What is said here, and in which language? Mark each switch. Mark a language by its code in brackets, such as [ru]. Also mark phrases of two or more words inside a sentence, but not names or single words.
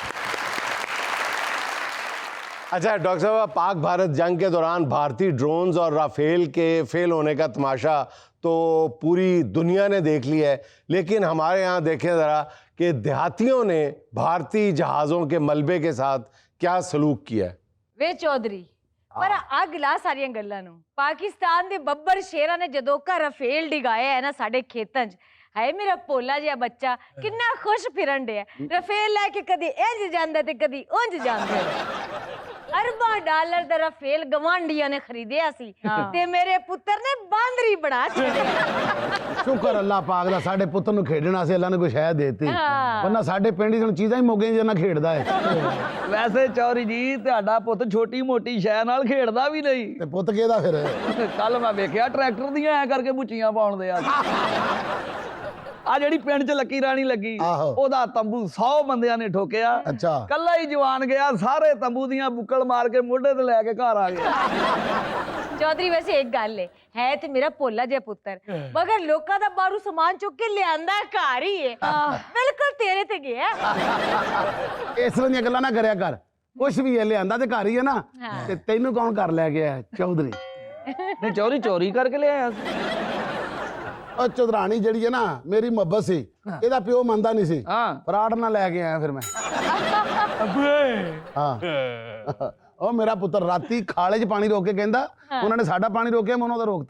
[ur] اچھا ڈاکٹر صاحب، پاک بھارت جنگ کے دوران بھارتی ڈرونز اور رافیل کے فیل ہونے کا تماشا تو پوری دنیا نے دیکھ لیا ہے، لیکن ہمارے یہاں دیکھیں ذرا کہ دیہاتیوں نے بھارتی جہازوں کے ملبے کے ساتھ کیا سلوک کیا ہے. [pa] ਵੇ ਚੌਧਰੀ ਪਰ ਅਗ ਲਾ ਸਾਰਿਆ ਗੱਲਾਂ ਨੂੰ। ਪਾਕਿਸਤਾਨ ਦੇ ਬੱਬਰ ਸ਼ੇਰਾ ਨੇ ਜਦੋਂ ਕਾ ਰਾਫੇਲ ਡਿਗਾਇਆ ਹੈ ਨਾ ਸਾਡੇ ਖੇਤਾਂ 'ਚ, ਹਾਏ ਮੇਰਾ ਪੋਲਾ ਜਿਹਾ ਬੱਚਾ ਕਿੰਨਾ ਖੁਸ਼ ਫਿਰਨ ਡੇ ਰਾਫੇਲ ਲੈਕੇ ਕਦੀ ਇੰਜ ਜਾਂਦਾ ਤੇ ਕਦੀ ਉਂਜ ਜਾਂਦਾ। ਅਰਬਾਂ ਡਾਲਰ ਦਾ ਰਾਫੇਲ ਗਵਾਂਢੀਆਂ ਨੇ ਖਰੀਦਿਆ ਸੀ ਤੇ ਮੇਰੇ ਪੁੱਤਰ ਨੇ ਬਾਂਦਰੀ ਬਣਾ ਛੱਡਿਆ। ਸ਼ੁਕਰ ਅੱਲ੍ਹਾ ਪਾਕ ਦਾ ਸਾਡੇ ਪੁੱਤਰ ਨੂੰ ਖੇਡਣ ਵਾਸਤੇ ਅੱਲ੍ਹਾ ਨੇ ਕੋਈ ਸ਼ੈ ਦੇਤੀ, ਵਰਨਾ ਸਾਡੇ ਪਿੰਡ 'ਚ ਚੀਜ਼ਾਂ ਹੀ ਮੋਗੇ ਜਿੰਨਾ ਖੇਡਦਾ ਹੈ। ਵੈਸੇ ਚੌਰੀ ਜੀ ਤੁਹਾਡਾ ਪੁੱਤ ਛੋਟੀ ਮੋਟੀ ਸ਼ੈ ਨਾਲ ਖੇਡਦਾ ਵੀ ਨਹੀਂ ਤੇ ਪੁੱਤ ਕੇਦਾ ਫਿਰ ਕੱਲ ਮੈਂ ਵੇਖਿਆ ਟਰੈਕਟਰ ਦੀਆਂ ਐ ਕਰਕੇ ਬੁੱਚੀਆਂ ਪਾਉਣ ਦੇ ਆ ਜਿਹੜੀ ਪਿੰਡ 'ਚ ਲੱਕੀ ਰਾਣੀ ਲੱਗੀ ਉਹਦਾ ਤੰਬੂ 100 ਬੰਦਿਆਂ ਨੇ ਠੋਕਿਆ। [ur] अच्छा [pa] ਕੱਲਾ ਹੀ ਜਵਾਨ ਗਿਆ, ਸਾਰੇ ਤੰਬੂ ਦੀਆਂ ਬੁੱਕਲ ਮਾਰ ਕੇ ਮੋਢੇ ਤੇ ਲੈ ਕੇ ਘਰ ਆ ਗਿਆ। ਚੌਧਰੀ ਵੈਸੇ ਇੱਕ ਗੱਲ ਹੈ ਤੇ ਮੇਰਾ ਪੋਲਾ ਜਿਹਾ ਪੁੱਤਰ, ਮਗਰ ਲੋਕਾਂ ਦਾ ਬਾਰੂ ਸਾਮਾਨ ਚੁੱਕ ਕੇ ਲਿਆਂਦਾ ਘਰ ਹੀ ਹੈ, ਬਿਲਕੁਲ ਤੇਰੇ ਤੇ ਗਿਆ। ਇਸ ਤਰ੍ਹਾਂ ਦੀ ਗੱਲਾਂ ਨਾ ਕਰਿਆ ਕਰ, ਕੁਛ ਭੀ ਹੈ ਲਿਆਂਦਾ ਤੇ ਘਰ ਹੀ ਹੈ ਨਾ, ਤੇ ਤੈਨੂੰ ਕੌਣ ਕਰ ਲੈ ਗਿਆ ਚੌਧਰੀ? ਨਹੀਂ ਚੋਰੀ ਚੋਰੀ ਕਰਕੇ ਲਿਆਇਆ ਸੀ। ਉਹ ਚੌਧਰਾਣੀ ਜਿਹੜੀ ਹੈ ਨਾ ਮੇਰੀ ਮੁਹੱਬਤ ਸੀ, ਇਹਦਾ ਪਿਓ ਮੰਨਦਾ ਨਹੀਂ ਸੀ, ਹਾਂ ਫਰਾਡ ਨਾਲ ਲੈ ਕੇ ਆਇਆ ਫਿਰ ਮੈਂ। ਹਾਂ ਉਹ ਮੇਰਾ ਪੁੱਤਰ ਰਾਤੀ ਖਾਲੇ 'ਚ ਪਾਣੀ ਰੋਕ ਕੇ ਕਹਿੰਦਾ ਉਹਨਾਂ ਨੇ ਸਾਡਾ ਪਾਣੀ ਰੋਕਿਆ, ਮੈਂ ਉਹਨਾਂ ਦਾ ਰੋਕਤਾ।